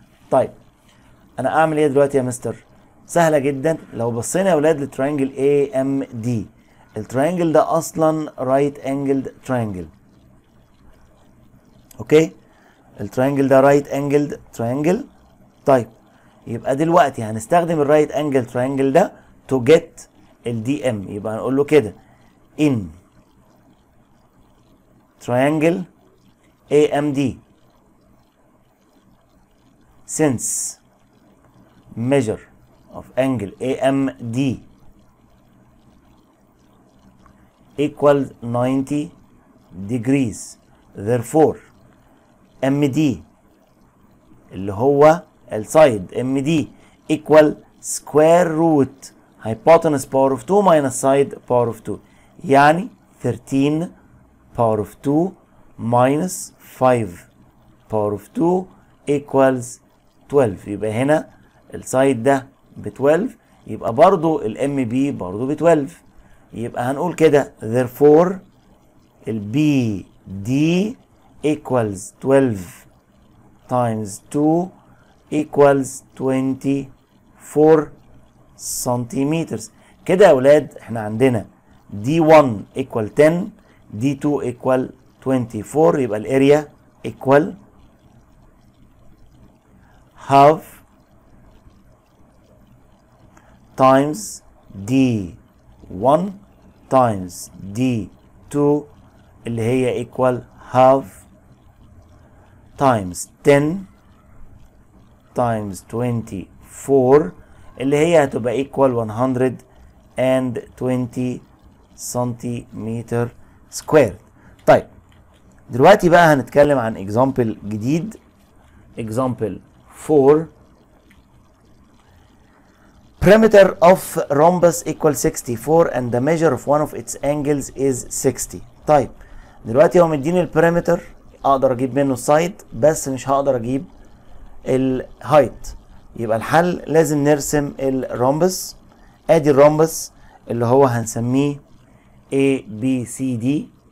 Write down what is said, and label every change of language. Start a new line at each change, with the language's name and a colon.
Arabic: طيب انا اعمل ايه دلوقتي يا مستر؟ سهله جدا. لو بصينا يا اولاد للترينجل اي ام دي، الترينجل ده اصلا رايت انجلد ترينجل. اوكي، الترينجل ده رايت انجلد ترينجل. طيب يبقى دلوقتي هنستخدم الرايت انجل ترينجل ده تو جيت الدي ام، يبقى هنقول له كده
English: in triangle AMD since measure of angle AMD equals 90 degrees, therefore MD
Arabic: اللي هو السايد
English: MD equal square root hypotenuse power of 2 minus side power of 2، يعني 13 power of 2 minus 5 power of 2 equals 12.
Arabic: يبقى هنا السايد ده ب 12، يبقى برضو الام بي برضو ب 12، يبقى هنقول كده therefore البي دي
English: equals 12 times 2 equals 24
Arabic: سنتيمتر. كده يا اولاد احنا عندنا
English: D1 equal 10 D2 equal 24،
Arabic: يبقى الاريا equal half
English: times D1 times D2
Arabic: اللي هي
English: equal half times 10 times 24 اللي هي هتبقى equal 120 سنتيمتر سكوير.
Arabic: طيب دلوقتي بقى هنتكلم عن example جديد، example 4.
English: Perimeter of rhombus equal 64 and the measure of one of its angles is 60.
Arabic: طيب دلوقتي هو مديني البريمتر، اقدر اجيب منه السايد بس مش هقدر اجيب الهايت، يبقى الحل لازم نرسم الرومبس. ادي الرومبس اللي هو هنسميه A B C D.